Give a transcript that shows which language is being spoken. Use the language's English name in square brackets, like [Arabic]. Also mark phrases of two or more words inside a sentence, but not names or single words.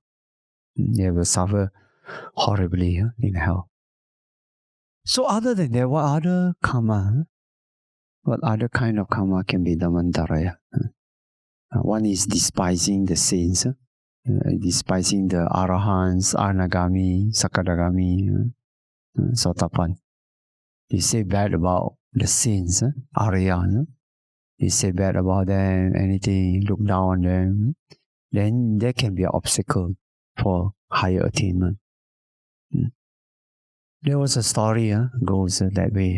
[English] They will suffer horribly in hell. So other than that, what other karma? What other kind of karma can be Dhammantarāya? One is despising the saints, despising the arahants, anagami, sakadagami, sotapan. You say bad about the saints, arya. You say bad about them, anything, look down on them. Then there can be an obstacle for higher attainment. There was a story goes that way.